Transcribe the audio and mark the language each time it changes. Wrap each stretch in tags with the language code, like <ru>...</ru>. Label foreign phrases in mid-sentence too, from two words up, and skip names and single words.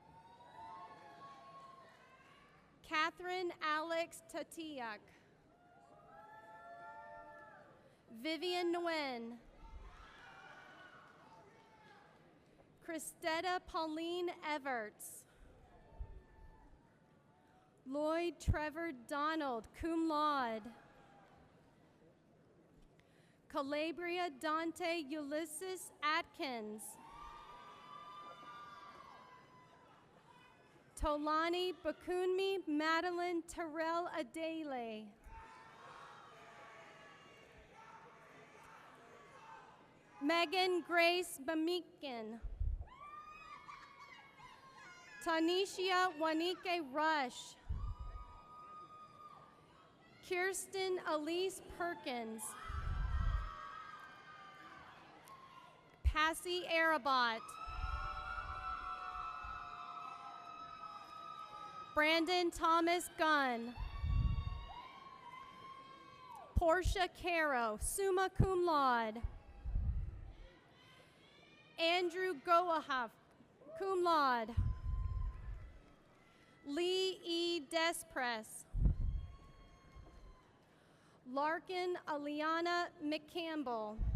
<en>Catherine Alex Tatiak. Vivian Nguyen. Christetta Pauline Everts. Lloyd Trevor Donald,</en> <la>cum laude.</la> <en>Calabria Dante Ulysses Atkins. Tolani Bakunmi Madeline Terrell Adele. Megan Grace Bamikin. Tanisha Wanike Rush. Kirsten Elise Perkins. Passy Arabot. Brandon Thomas Gunn. Portia Caro,</en> <la>summa cum laude.</la> <en>Andrew Goahaf,</en> <la>cum laude.</la> <en>Lee E. Despress. Larkin Aliana McCampbell.</en>